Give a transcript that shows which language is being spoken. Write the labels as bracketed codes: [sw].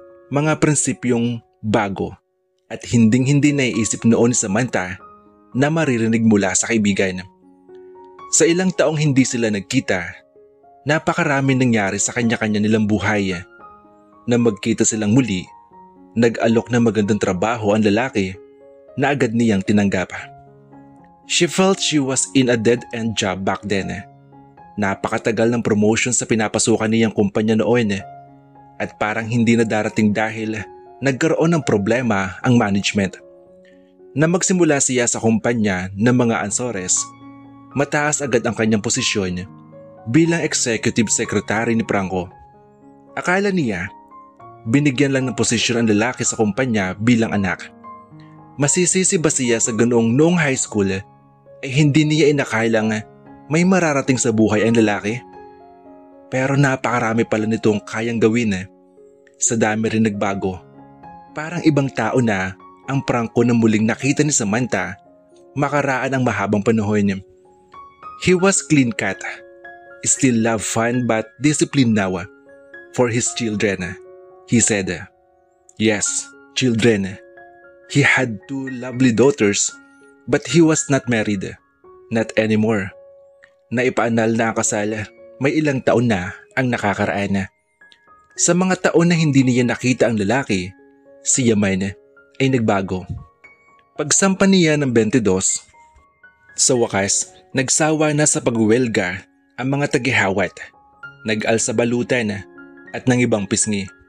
[tl] Mga prinsipyong bago at hinding-hindi naiisip noon ni Samantha na maririnig mula sa kaibigan. Sa ilang taong hindi sila nagkita, napakarami nangyari sa kanya-kanya nilang buhay. Na magkita silang muli, nag-alok ng magandang trabaho ang lalaki na agad niyang tinanggap. [en] She felt she was in a dead-end job back then. [tl] Napakatagal ng promotion sa pinapasukan niyang kumpanya noon at parang hindi na darating dahil nagkaroon ng problema ang management. Na magsimula siya sa kumpanya ng mga Ansores, mataas agad ang kanyang posisyon bilang executive secretary ni Franco. Akala niya, binigyan lang ng posisyon ang lalaki sa kumpanya bilang anak. Masisisi ba siya sa ganoong noong high school ay hindi niya inakailang may mararating sa buhay ang lalaki? Pero napakarami pala nitong kayang gawin. Sa dami rin nagbago. Parang ibang tao na ang Franco na muling nakita ni Samantha makaraan ang mahabang panahon. [en] He was clean cut, still love fun but disciplined now for his children, he said. Yes, children. He had 2 lovely daughters but he was not married. Not anymore. [tl] Naipaanal na ang kasal, may ilang taon na ang nakakaraan. Sa mga taon na hindi niya nakita ang lalaki, si Yaman ay nagbago. Pagsampa niya ng 22, sa wakas nagsawa na sa pagwelga ang mga tagihawat, nag-al sa balutan at ng ibang pisngi.